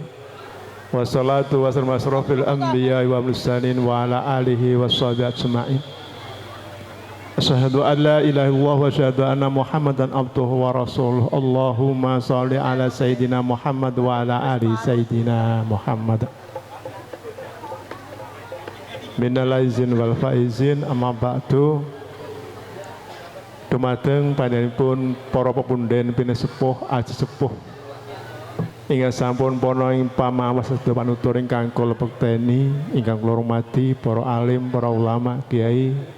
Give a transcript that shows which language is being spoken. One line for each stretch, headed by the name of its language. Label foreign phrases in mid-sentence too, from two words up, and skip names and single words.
Arabic: والصلاة والسلام على أشرف الأنبياء والمرسلين وعلى آله وصحبه أجمعين. أشهد أن لا إله إلا الله وأشهد أن محمدا عبده ورسوله. اللهم صل على سيدنا محمد وعلى آل سيدنا محمد. من العائدين والفائزين أما بعد.
Javanese: Dumateng panjenenganipun para pepunden pinesepuh aji sepuh ingkang sampun pono ing pamawas sedaya panutur ingkang kula bekteni, ingkang kula hormati para alim, para ulama, kiai,